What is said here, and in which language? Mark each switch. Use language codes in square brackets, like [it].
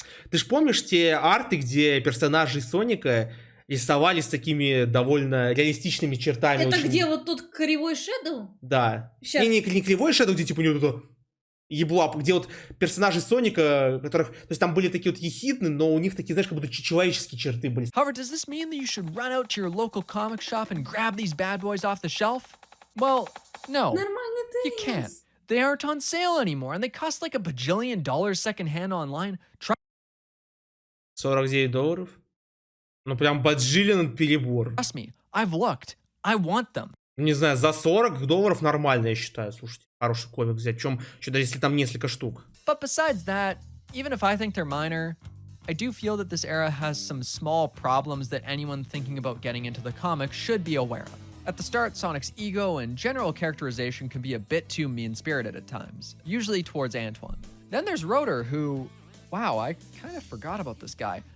[ru] Ты ж помнишь те арты, где персонажи Соника рисовались такими довольно реалистичными чертами? Это очень... где вот тот кривой Шэдоу? Да. Щас. Не кривой Шэдоу, где типа у него тут еблап, где вот персонажи Соника, которых, то есть там были такие вот ехидные, но у них такие, знаешь, как будто человеческие черты были. [en] However, does this mean that you should run out to your local comic shop and grab these bad boys off the shelf? Well, no. [ru] Нормальный [en] You can't. They aren't on sale anymore, and they cost like $1 bajillion secondhand online. Try $49? [ru] Ну прям баджилин перебор. [en] Trust me, I've looked. I want them. [ru] Не знаю, за $40 нормально, я считаю, слушайте. Хороший комик взять, чем даже если там несколько штук. [en] But besides that, even if I think they're minor, I do feel that this era has some small problems that anyone thinking about getting into the comic should be aware of. At the start, Sonic's ego and general characterization can be a bit too mean-spirited at times, usually towards Antoine. Then there's Rotor, who, wow, I kind of forgot about this guy.